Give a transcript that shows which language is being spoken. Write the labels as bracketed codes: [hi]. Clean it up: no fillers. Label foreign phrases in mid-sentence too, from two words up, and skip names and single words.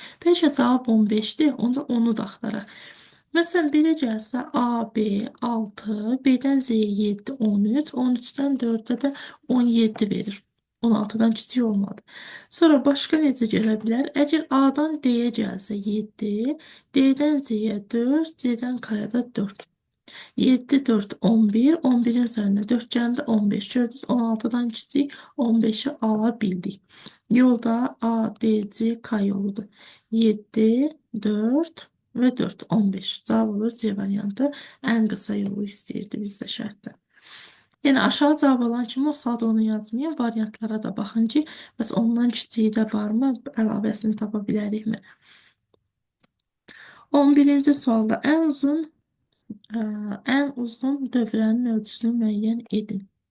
[az] Bəlkə cavab 15-dir, onda onu da axtaraq. Məsələn, belə gəlsə A, B 6, B-dən Z-yə 7, 13, 13-dən 4-ə də 17 verir. 16-dan kiçik olmadı. Sonra başqa necə gələ bilər? Əgər A-dan D-yə gəlsə 7, D-dən Z-yə 4, C-dən K-ya da 4. [tr] 7, 4, 11, 11'in üzerine 4 geldi 15. Gördünüz 16'dan kiçik 15'i alabildik. Yolda A, D, C, K yoludur. 7, 4 ve 4, 15. Cevap olur C variantı. En kısa yolu [az] istəyirdi bizdə şərtdə. Yəni aşağı cavab alan kimi o saat onu yazmayın. Variantlara da baxın ki, bəs ondan kiçiyi də varmı? Əlavəsini tapa bilərikmi? 11-ci sualda ən uzun dövrənin ölçüsünü müəyyən edin.